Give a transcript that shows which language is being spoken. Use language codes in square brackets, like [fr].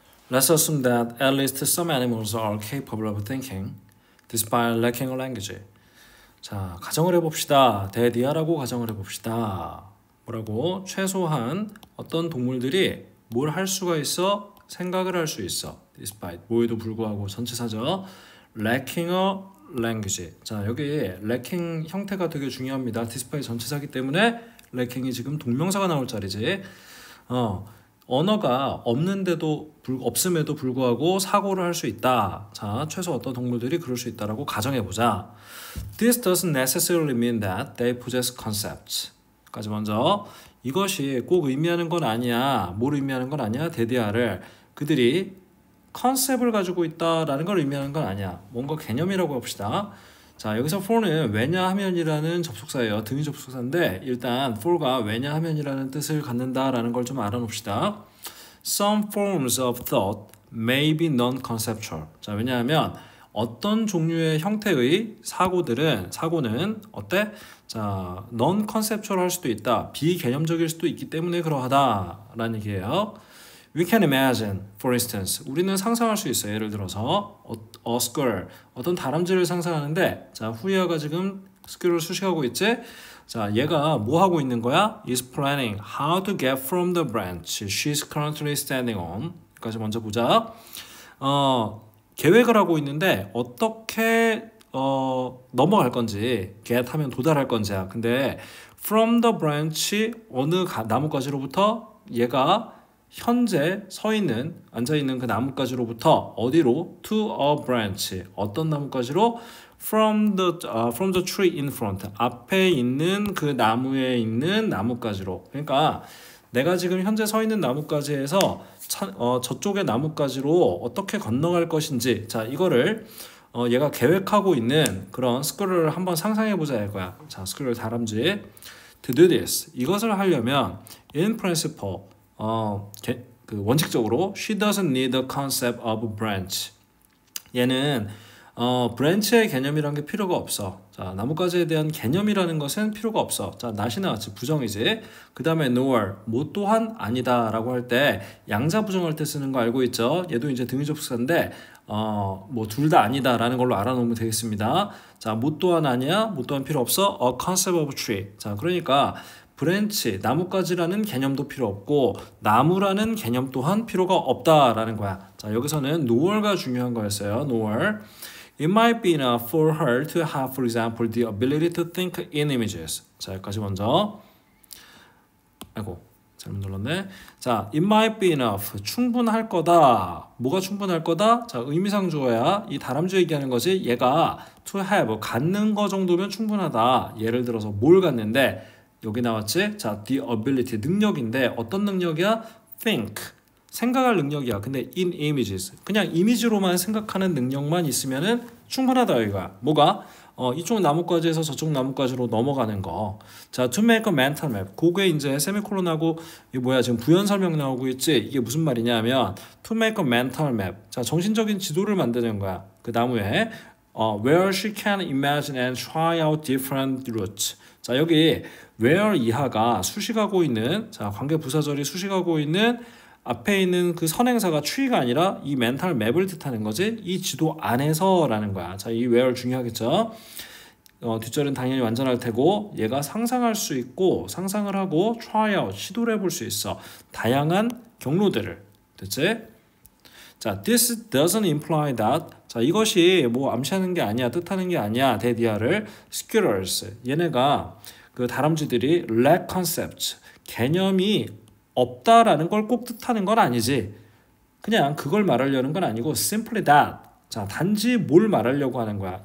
[en] Let's assume that at least some animals are capable of thinking despite lacking a language. [ko] 자, 가정을 해봅시다. 대디아라고 가정을 해봅시다. 뭐라고? 최소한 어떤 동물들이 뭘 할 수가 있어? 생각을 할 수 있어. despite, 뭐에도 불구하고 전치사죠. [en] lacking a language. [ko] 자, 여기 lacking 형태가 되게 중요합니다. despite 전치사기 때문에 lacking이 지금 동명사가 나올 자리지. 언어가 없음에도 불구하고 사고를 할 수 있다. 자, 최소 어떤 동물들이 그럴 수 있다라고 가정해보자. [en] This doesn't necessarily mean that they possess concepts. [ko] 까지 먼저 이것이 꼭 의미하는 건 아니야. 뭘 의미하는 건 아니야? 데디아를 그들이 컨셉을 가지고 있다라는 걸 의미하는 건 아니야. 뭔가 개념이라고 합시다. 자, 여기서 for는 왜냐하면이라는 접속사예요. 등위 접속사인데 일단 for가 왜냐하면이라는 뜻을 갖는다라는 걸 좀 알아놓읍시다. [en] Some forms of thought may be non-conceptual. [ko] 자, 왜냐하면 어떤 종류의 형태의 사고는 어때? 자, non-conceptual 할 수도 있다. 비개념적일 수도 있기 때문에 그러하다라는 얘기예요. [en] We can imagine, for instance, [ko] 우리는 상상할 수 있어요. 예를 들어서 a squirrel, 어떤 다람쥐를 상상하는데 자, 후이아가 지금 squirrel을 수식하고 있지? 자, 얘가 뭐 하고 있는 거야? [en] is planning how to get from the branch she's currently standing on. [ko] 까지 먼저 보자. 계획을 하고 있는데 어떻게 넘어갈 건지 get 하면 도달할 건지야. 근데 from the branch 어느 나뭇가지로부터 얘가 현재 앉아있는 그 나뭇가지로부터 어디로? [en] to a branch. [ko] 어떤 나뭇가지로? [en] from the tree in front. [ko] 앞에 있는 그 나무에 있는 나뭇가지로. 그러니까 내가 지금 현재 서 있는 나뭇가지에서 저쪽의 나뭇가지로 어떻게 건너갈 것인지. 자, 이거를 얘가 계획하고 있는 그런 스크롤을 한번 상상해보자 이거야. 자, 스크롤 다람쥐. [en] To do this. [ko] 이것을 하려면 [en] in principle [ko] 그 원칙적으로 [en] she doesn't need a concept of branch. [ko] 얘는 branch의 개념이라는 게 필요가 없어. 자, 나뭇가지에 대한 개념이라는 것은 필요가 없어. 자, not이 나왔지. 부정이지. 그 다음에 nor, 뭐 또한 아니다 라고 할 때 양자 부정할 때 쓰는 거 알고 있죠? 얘도 이제 등위 접속사인데 뭐 둘 다 아니다 라는 걸로 알아놓으면 되겠습니다. 자, 뭐 또한 아니야? 뭐 또한 필요 없어? a concept of tree. 자, 그러니까 브랜치, 나뭇가지라는 개념도 필요 없고 나무라는 개념 또한 필요가 없다라는 거야. 자, 여기서는 nor가 중요한 거였어요. [en] nor. It might be enough for her to have, for example, the ability to think in images. [ko] 자, 여기까지 먼저. 아이고, 잘못 눌렀네. 자, [en] it might be enough. [ko] 충분할 거다. 뭐가 충분할 거다? 자, 의미상 주어야. 이 다람쥐 얘기하는 거지. 얘가 to have, 갖는 거 정도면 충분하다. 예를 들어서 뭘 갖는데 여기 나왔지? 자, the ability, 능력인데 어떤 능력이야? think, 생각할 능력이야. 근데 in images, 그냥 이미지로만 생각하는 능력만 있으면은 충분하다 여기가. 뭐가? 이쪽 나뭇가지에서 저쪽 나뭇가지로 넘어가는 거. [en] 자, to make a mental map. [ko] 그게 이제 세미콜론하고 이게 뭐야? 지금 부연 설명 나오고 있지? 이게 무슨 말이냐면 [en] to make a mental map. [ko] 자, 정신적인 지도를 만드는 거야. 그 나무에 [en] where she can imagine and try out different routes. [ko] 자, 여기 where 이하가 수식하고 있는, 자, 관계 부사절이 수식하고 있는 앞에 있는 그 선행사가 tree가 아니라 이 멘탈 맵을 뜻하는 거지. 이 지도 안에서라는 거야. 자, 이 where 중요하겠죠. 뒷절은 당연히 완전할 테고 얘가 상상할 수 있고 상상을 하고 try out, 시도를 해볼 수 있어. 다양한 경로들을. 됐지? [en] 자, this doesn't imply that. [ko] 자, 이것이 뭐 암시하는 게 아니야, 뜻하는 게 아니야. 데디아를 squirrels, 얘네가 그 다람쥐들이 lack concepts, 개념이 없다라는 걸 꼭 뜻하는 건 아니지. 그냥 그걸 말하려는 건 아니고 simply that. 자, 단지 뭘 말하려고 하는 거야.